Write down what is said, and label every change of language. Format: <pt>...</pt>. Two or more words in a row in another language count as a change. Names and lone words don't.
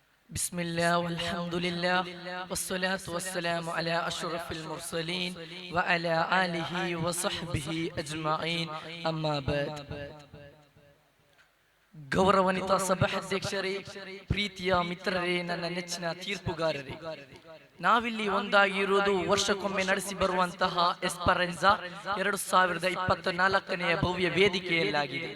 <ar>بسم الله والحمد لله والصلاة والسلام على أشرف المرسلين وعلى آله وصحبه أجمعين أما بعد</ar> <kn>ಗೌರವಾನ್ವಿತ ಸಭಾಧ್ಯಕ್ಷರೇ, ಪ್ರೀತಿಯ ಮಿತ್ರರೇ, ನನ್ನ ನೆಚ್ಚಿನ ತೀರ್ಪುಗಾರರೇ, ನಾವಿಲ್ಲಿ ಒಂದಾಗಿರುವುದು ವರ್ಷಕ್ಕೊಮ್ಮೆ ನಡೆಸಿ ಬರುವಂತಹ ಎಸ್ಪರೆನ್ಸಾ 2024ನೇ ಭವ್ಯ ವೇದಿಕೆಯಲ್ಲಾಗಿದೆ.</kn>